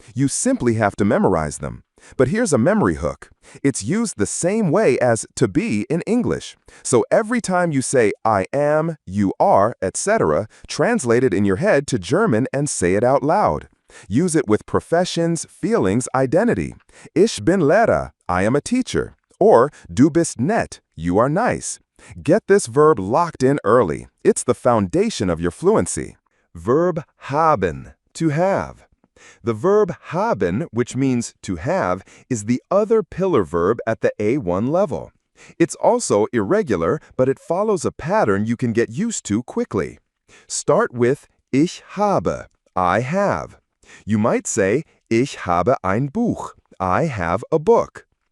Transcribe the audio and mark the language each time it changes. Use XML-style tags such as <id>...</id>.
<en>You simply have to memorize them. But here's a memory hook. It's used the same way as to be in English. So every time you say I am, you are, etc., translate it in your head to German and say it out loud. Use it with professions, feelings, identity.</en> <de>Ich bin Lehrer,</de> <en>I am a teacher. Or</en> <de>du bist nett,</de> <en>you are nice. Get this verb locked in early. It's the foundation of your fluency. Verb haben, to have. The verb haben, which means to have, is the other pillar verb at the A1 level. It's also irregular, but it follows a pattern you can get used to quickly. Start with</en> <de>ich habe,</de> <en>I have. You might say</en> <de>ich habe ein Buch,</de> <en>I have a book.</en>